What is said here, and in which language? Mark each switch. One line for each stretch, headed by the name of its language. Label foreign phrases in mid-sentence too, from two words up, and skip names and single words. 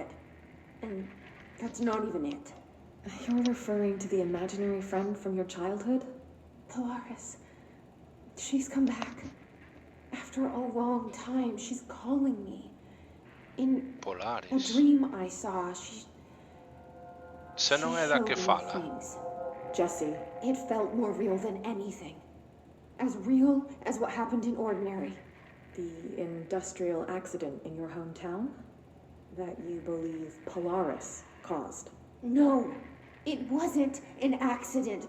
English: And that's not even it. You're referring to the imaginary friend from your childhood? Polaris. She's come back. After a long time, she's calling me. In a Polaris. dream I saw, she Se non è da che showed me
Galician: fala.
English: things. Jesse, It felt more real than anything. As real as what happened in Ordinary. the industrial accident in your hometown that you believe Polaris caused. No, it wasn't an accident.